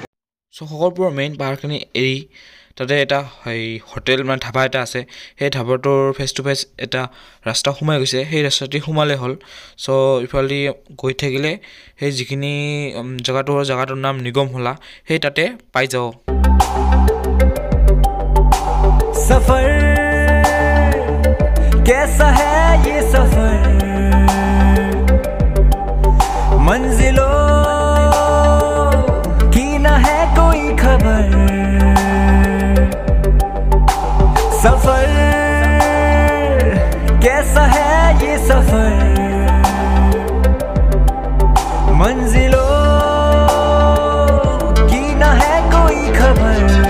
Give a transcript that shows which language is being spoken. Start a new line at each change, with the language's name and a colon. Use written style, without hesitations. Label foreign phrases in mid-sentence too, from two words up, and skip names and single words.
Assamese: সো খগৰপুৰৰ মেইন পাহাৰখিনি এৰি তাতে এটা হোটেল মানে ধাবা এটা আছে সেই ধাবাটোৰ
English: face to face
Assamese: এটা ৰাস্তা সোমাই গৈছে সেই ৰাস্তাটি সোমালে হ'ল সো ইফালে গৈ থাকিলে সেই যিখিনি জাগাটোৰ নাম নিগম হলা সেই তাতে পাই যাও
Hindi: सफर कैसा है ये सफर मंजिलों की ना है कोई खबर सफर कैसा है ये सफर मंजिलों की ना है कोई खबर